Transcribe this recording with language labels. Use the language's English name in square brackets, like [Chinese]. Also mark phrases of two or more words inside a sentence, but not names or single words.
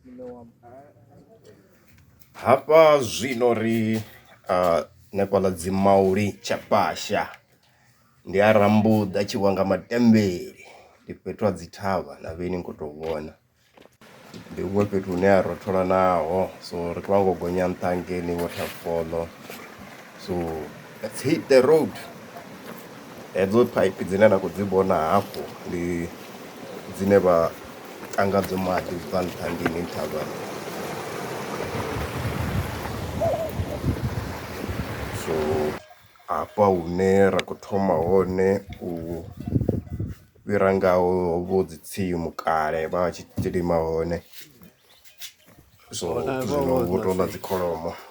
[Venda] Hapa zvino ri nepala Dzimauli tshapasha ndi arambudza chiwanga matembele ndi fhethu ha dzithavha na vheni ngo to vhona ndi huṅwe fhethu hune a rothola naho, so ri khou gonya nṱha hangeni waterfall. [English] So let's hit the road. [Venda] Hedzo phaiphi dzine na khou dzi vhona hafho ndi dzine vha ṱangadzo maḓi u bva nṱha hangeni thavhani. So hafha hune ra khou thoma hone u fhira ngaho vho dzi tsimu kale vha tshi lima hone, so zwino vho tou ḽa dzi kholomo.